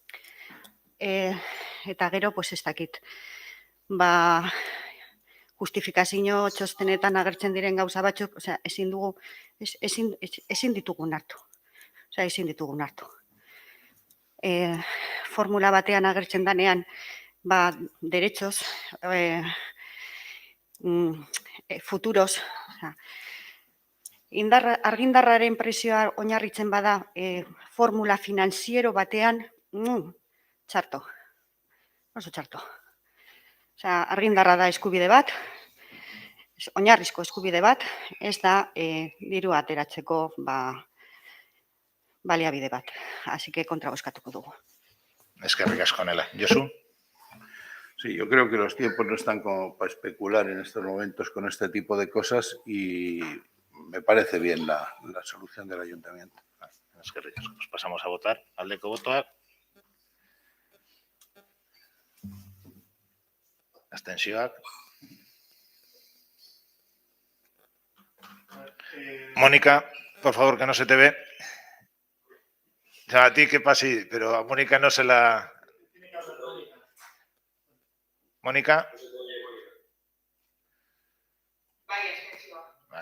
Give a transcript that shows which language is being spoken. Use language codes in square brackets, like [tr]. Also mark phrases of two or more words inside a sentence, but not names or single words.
[eu] Eta gero, ez dakit, justifikazio txostenetan agertzen diren gauza batzuk, ezin ditugun hartu. Ezin ditugun hartu. Formula batean agertzen danean, [es] derechos, futuros, [eu] argindarraren prezioa oinarritzen bada formula finanziero batean, txarto, oso txarto. Argindarra da eskubide bat, oinarrizko eskubide bat, ez da diru ateratzeko baliabide bat. [es] Así que [eu] kontra bozkatuko dugu. Eskerrik asko, Nela. Josu. [es] Sí, yo creo que los tiempos no están como para especular en estos momentos con este tipo de cosas y me parece bien la solución del ayuntamiento. [eu] Eskerrik asko. [es] Pues pasamos a votar. [eu] Aldeko botoak. Abstentzioak. [es] Mónica, por favor, que no se te ve. A ti que pase, pero a Mónica no se la Mónica. Vale.